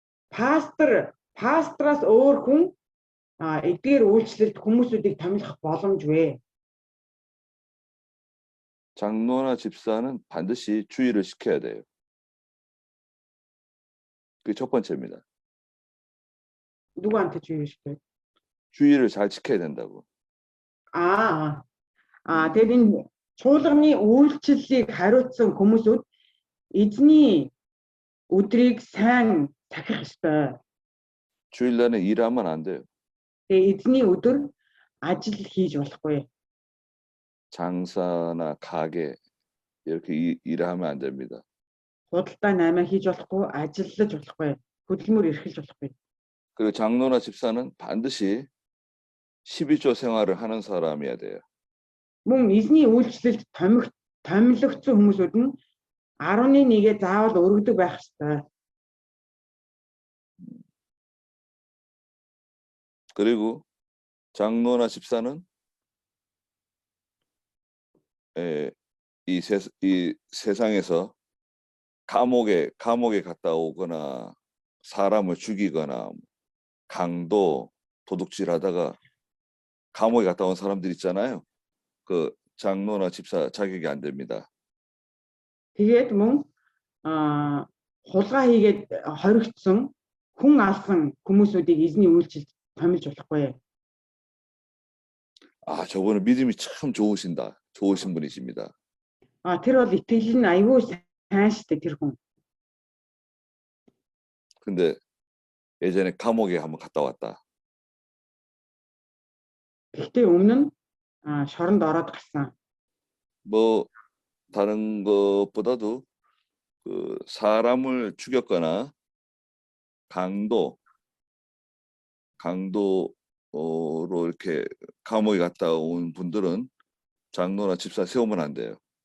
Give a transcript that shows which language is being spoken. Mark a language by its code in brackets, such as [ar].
[mn] пастораас өөр хүн эдгээр үйлчлэлд хүмүүсүүдийг томилох боломжгүй. [ko] 장로나 집사는 반드시 주의를 시켜야 돼요. 그게 첫 번째입니다. 누구한테 주의시켜요? 주의를 잘 지켜야 된다고. [mn] тэгээд энэ чуулганы үйлчлэлийг хариуцсан хүмүүсүүд эзний өдрийг сайн сахих ёстой. [ko] 주일날에 일하면 안 돼요. [mn] Тэгээд эзний өдөр ажил хийж болохгүй. [ko] 장사나 가게 이렇게 일하면 안 됩니다. [mn] Худалдаа наймаа хийж болохгүй, ажиллаж болохгүй, хөдөлмөр эрхэлж болохгүй. [ko] 그리고 장로나 집사는 반드시 12조 생활을 하는 사람이어야 돼요. [mn] Мөн эзний үйлчлэлд томилогдсон хүмүүсүүд нь 11-гээ заавал өргөдөг байх ёстой. [ko] 그리고 장로나 집사는 이 세상에서 감옥에 갔다 오거나 사람을 죽이거나 강도 도둑질하다가 감옥에 갔다 온 사람들 있잖아요. 그 장로나 집사 자격이 안 됩니다. [mn] Тэгээд мөн хулгай хийгээд хоригдсон хүн алсан хүмүүсүүдийг эзний үйлчлэлд томилж болохгүй. [ko] 아, 저분은 믿음이 참 좋으신 분이십니다. [mn] Тэр бол итгэл нь аюул сайн штэ тэр хүн. [ko] 근데 예전에 감옥에 한번 갔다 왔다. [mn] Гэхдээ өмнө нь шоронд ороод гарсан. [ko] 뭐 다른 것보다도 그 사람을 죽였거나 강도로 이렇게 감옥에 갔다 온 분들은 장로나 집사 세우면 안 돼요.